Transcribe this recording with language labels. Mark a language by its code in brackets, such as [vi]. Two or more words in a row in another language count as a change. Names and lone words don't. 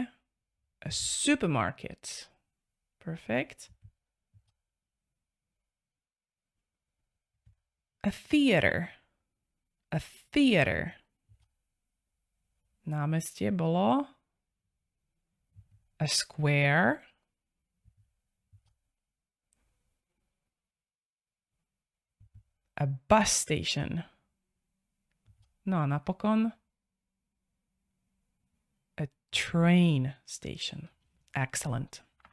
[en] A supermarket. Perfect. A theater. A theater. [sk] Námestie bolo [en] a square. A bus station. [sk] No a napokon [en] a train station. Excellent.